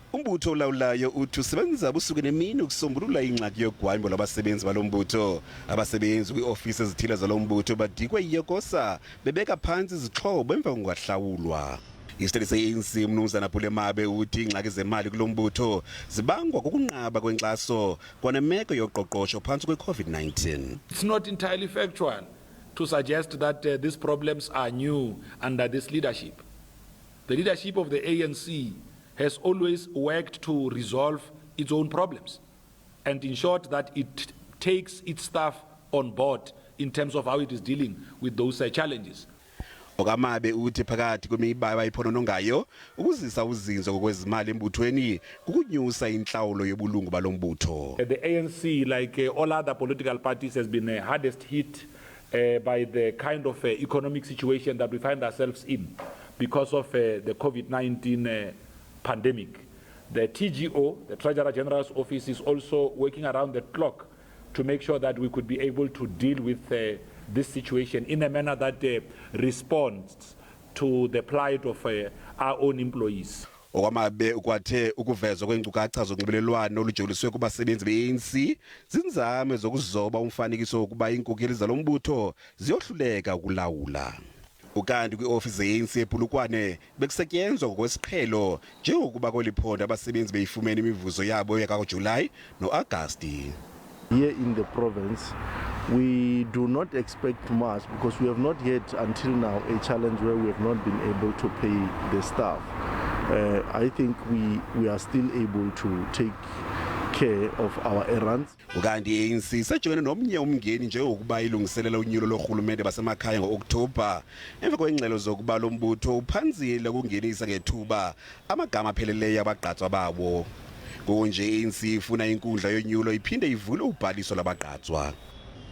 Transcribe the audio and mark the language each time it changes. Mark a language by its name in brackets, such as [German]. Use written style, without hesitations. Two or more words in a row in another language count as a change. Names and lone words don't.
[Xhosa] Umbutho olawulayo uthi usebenza busuku nemini ukusombulula ingxaki yogwayimbo lwabasebenzi balombutho. Abasebenzi kwi-ofisi ezithile zalombutho badikwe iyokosa bebeka phansi izixhobo emva kokungahlawulwa. Isithethe se-ANC Mnumzana Mabe uthi ingxaki zemali kulombutho zibangwa kukunqaba kwenkxaso kwanemeko yoqoqosho phantsi kwe-COVID-19. [English] It's not entirely factual to suggest that these problems are new under this leadership. The leadership of the ANC has always worked to resolve its own problems and ensured that it takes its staff on board in terms of how it is dealing with those challenges. [Xhosa] Mabe uthi phakathi kwemiba abayiphononongayo ukuzisa uzinzo ngokwezimali embuthweni kukunyusa inhlawulo yobulungu balombutho. [English] The ANC, like all other political parties, has been hardest hit by the kind of economic situation that we find ourselves in because of the COVID-19 pandemic. The TGO, the Treasurer General's office, is also working around the clock to make sure that we could be able to deal with this situation in a manner that responds to the plight of our own employees. [Xhosa] Mabe ukwathe ukuvezwa kweenkcukacha zonxibelelwano olujoliswe kubasebenzi be-ANC zinzame zokuzoba umfanekiso wokuba iinkokeli zalombutho ziyohluleka ukulawula. Ukanti kwi-ofisi ze-ANC ePulukwane bekusetyenzwa ngokwesiqhelo njengokuba kweliphinde abasebenzi beyifumene imivuzo yabo yakaJulayi no-Agasti. [English] Here in the province, we do not expect much because we have not yet until now a challenge where we have not been able to pay the staff. I think we are still able to take care of our errands. [Xhosa] Ukanti i-ANC sejongene nomnye umngeni njengokuba ilungiselela unyulo lorhulumente basemakhaya ngo-Okthobha emva kweengxelo zokuba lo mbutho uphanzile ukungenisa ngethuba amagama apheleleyo abagqatswa babo. Konje i-ANC ifuna inkundla yonyulo iphinde ivule ubhaliso lwabagqatswa.